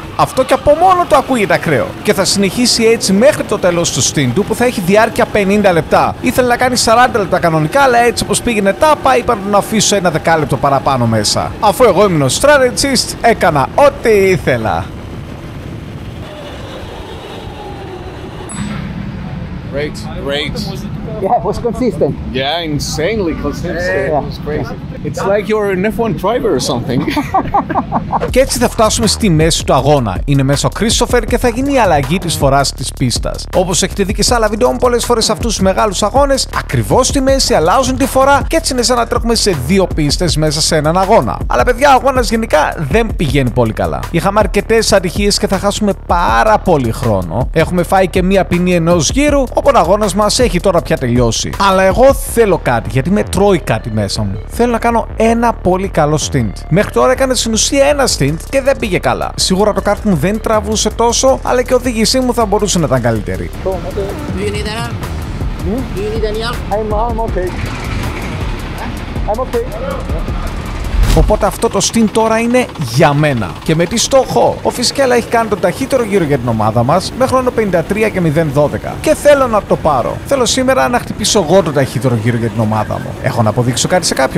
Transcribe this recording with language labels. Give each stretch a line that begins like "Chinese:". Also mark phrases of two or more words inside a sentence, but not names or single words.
Greek: Αυτό και από μόνο το ακούγεται ακραίο. Και θα συνεχίσει έτσι μέχρι το τέλος του stint του που θα έχει διάρκεια 50 λεπτά. Ήθελε να κάνει 40 λεπτά κανονικά, αλλά έτσι όπως πήγαινε τάπα, είπα να τον αφήσω ένα δεκάλεπτο παραπάνω μέσα. Αφού εγώ ήμουν ο strategist, έκανα ό,τι ήθελα.
English: Great. Yeah, it was consistent. Yeah, insanely consistent. Yeah. It was crazy. It's like you're an F1 driver or something.
Greek: Και έτσι θα φτάσουμε στη μέση του αγώνα. Είναι μέσα ο Κρίστοφερ και θα γίνει η αλλαγή της φοράς της πίστας. Όπως έχετε δει και σε άλλα βίντεο μου, πολλές φορές σε αυτούς τους μεγάλους αγώνες, ακριβώς στη μέση αλλάζουν τη φορά και έτσι είναι σαν να τρέχουμε σε δύο πίστες μέσα σε έναν αγώνα. Αλλά παιδιά, ο αγώνας γενικά δεν πηγαίνει πολύ καλά. Είχαμε αρκετές ατυχίες και θα χάσουμε πάρα πολύ χρόνο. Έχουμε φάει και μία ποινή ενός γύρου, οπότε ο αγώνας μας έχει τώρα πια τελειώσει. Αλλά εγώ θέλω κάτι, γιατί με τρώει κάτι μέσα μου. Θέλω να κάνω ένα πολύ καλό stint. Μέχρι τώρα έκανε στην ουσία ένα stint και δεν πήγε καλά. Σίγουρα το κάρτ μου δεν τραβούσε τόσο, αλλά και η οδήγησή μου θα μπορούσε να ήταν καλύτερη.
English: Do you need any help? Do you need any help? I'm okay. I'm okay.
Greek: Οπότε αυτό το stint τώρα είναι για μένα. Και με τι στόχο? Ο Φυσικέλα έχει κάνει τον ταχύτερο γύρο για την ομάδα μας με χρόνο 53 και 012. Και θέλω να το πάρω. Θέλω σήμερα να χτυπήσω εγώ τον ταχύτερο γύρο για την ομάδα μου. Έχω να αποδείξω κάτι σε κάποιον?